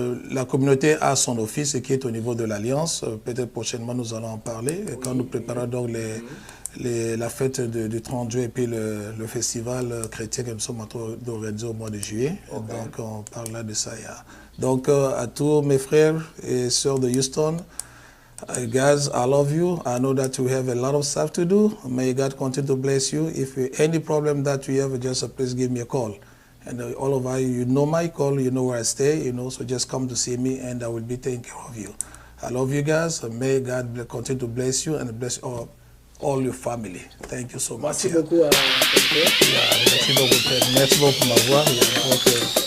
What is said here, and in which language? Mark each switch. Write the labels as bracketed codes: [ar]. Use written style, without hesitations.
[fr] La communauté a son office qui est au niveau de l'Alliance. Peut-être prochainement nous allons en parler. Et quand nous préparons donc la fête du 30 juillet et puis le festival chrétien que nous sommes en train d'organiser au mois de juillet. Okay. Donc on parle là de ça. Donc à tous mes frères et sœurs de Houston, [en] guys, I love you. I know that you have a lot of stuff to do. May God continue to bless you. If any problem that you have, just please give me a call. And all of you know my call, you know where I stay, you know, so just come to see me and I will be taking care of you. I love you guys. May God continue to bless you and bless all your family. Thank you so much. [fr] Merci beaucoup. Merci beaucoup. Merci beaucoup pour m'avoir. [en] Okay.